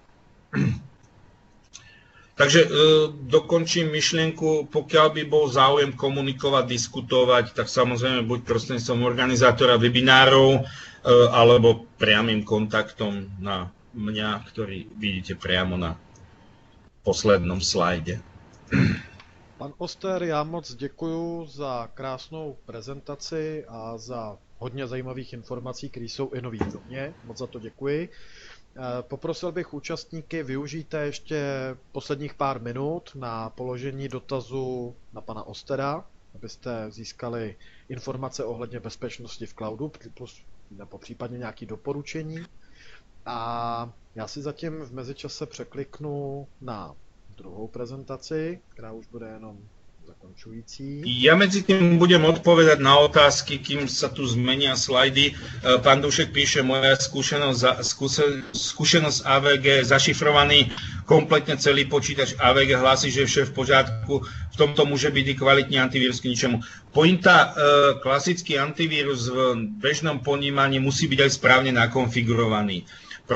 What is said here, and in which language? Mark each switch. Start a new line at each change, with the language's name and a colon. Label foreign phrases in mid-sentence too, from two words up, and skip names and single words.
Slovak: Takže dokončím myšlienku, pokiaľ by bol záujem komunikovať, diskutovať, tak samozrejme buď prostredníctvom organizátora webinárov, alebo priamym kontaktom na mňa, ktorý vidíte priamo na poslednom slajde.
Czech: Pan Oster, já moc děkuju za krásnou prezentaci a za hodně zajímavých informací, které jsou i nový pro mě. Moc za to děkuji. Poprosil bych účastníky, využijte ještě posledních pár minut na položení dotazu na pana Ostera, abyste získali informace ohledně bezpečnosti v cloudu, nebo případně nějaké doporučení. A já si zatím v mezičase překliknu na druhou prezentaci, která už bude jenom zakončující.
Slovak: Ja medzi tým budem odpovedať na otázky, kým sa tu zmenia slajdy. Pán Dušek píše, moja skúsenosť AVG, zašifrovaný kompletne celý počítač AVG, hlási, že je
Czech: vše v pořádku.
Slovak: V tomto môže byť i kvalitný antivírus k ničemu. Pointa, klasický antivírus v bežnom ponímaní musí byť aj správne nakonfigurovaný.